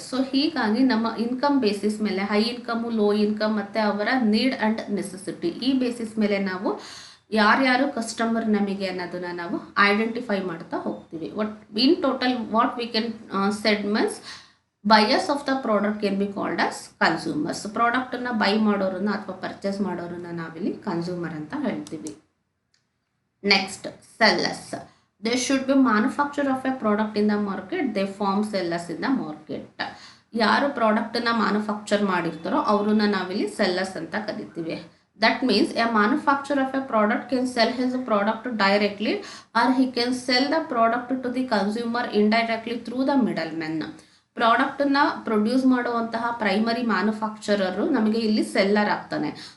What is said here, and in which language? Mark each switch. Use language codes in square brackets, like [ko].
[kn] So ಹೀಗಾಗಿ ನಮ್ಮ income basis ಮೇಲೆ, ಹೈ ಇನ್ಕಮು, ಲೋ ಇನ್ಕಮ್ ಮತ್ತು ಅವರ ನೀಡ್ ಆ್ಯಂಡ್ ನೆಸೆಸಿಟಿ, ಈ ಬೇಸಿಸ್ ಮೇಲೆ ನಾವು ಯಾರ್ಯಾರು ಕಸ್ಟಮರ್ ನಮಗೆ ಅನ್ನೋದನ್ನು ನಾವು ಐಡೆಂಟಿಫೈ ಮಾಡ್ತಾ ಹೋಗ್ತೀವಿ. [en] In total what we can said means buyers of the product can be called as consumers. [kn] ಪ್ರಾಡಕ್ಟನ್ನು ಬೈ ಮಾಡೋರನ್ನ ಅಥವಾ ಪರ್ಚೇಸ್ ಮಾಡೋರನ್ನ ನಾವಿಲ್ಲಿ ಕನ್ಸ್ಯೂಮರ್ ಅಂತ ಹೇಳ್ತೀವಿ. [en] Next, sellers. There should be manufacturer of a product in the market, they form sellers in the market. [kn] ಯಾರು ಪ್ರಾಡಕ್ಟನ್ನು manufacture ಮಾಡಿರ್ತಾರೋ ಅವ್ರನ್ನ ನಾವಿಲ್ಲಿ sellers ಅಂತ ಕರಿತೀವಿ. [en] That means a manufacture of a product can sell his product directly or he can sell the product to the consumer indirectly through the middle men. [kn] ಪ್ರಾಡಕ್ಟನ್ನು produce ಮಾಡುವಂತಹ primary manufacturer ನಮಗೆ ಇಲ್ಲಿ seller ಆಗ್ತಾನೆ.